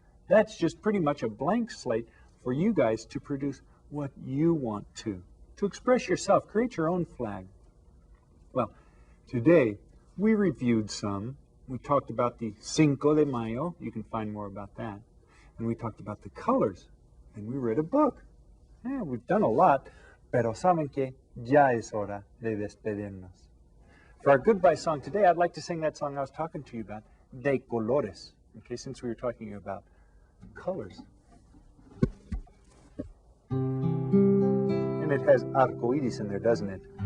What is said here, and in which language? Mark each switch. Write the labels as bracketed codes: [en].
[en] That's just pretty much a blank slate for you guys to produce what you want to express yourself, create your own flag. Well, today we reviewed some. We talked about the Cinco de Mayo. You can find more about that. And we talked about the colors. And we read a book. Yeah, we've done a lot. [es] Pero saben que ya es hora de despedirnos. [en] For our goodbye song today, I'd like to sing that song I was talking to you about, De Colores. Okay, since we were talking about colors. And it has arcoíris in there, doesn't it?